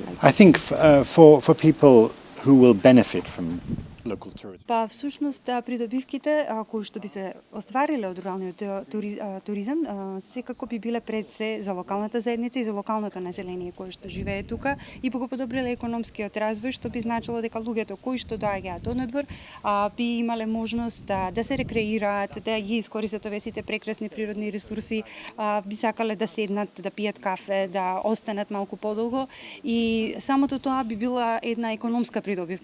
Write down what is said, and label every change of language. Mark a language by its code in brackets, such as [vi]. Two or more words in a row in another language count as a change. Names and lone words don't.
[en] I think for people who will benefit from local tourism. [mk] Па всушност придобивките кои што би се оствариле од руралниот туризам секако би биле пред се за локалната заедница и за локалното население кое што живее тука и би го подобриле економскиот развој, што би значило дека луѓето кои што доаѓаат однадвор би имале можност да се рекреираат, да ги искористат овие сите прекрасни природни ресурси, би сакале да седнат, да пијат кафе, да останат малку подолго и самото тоа би била една економска придобивка.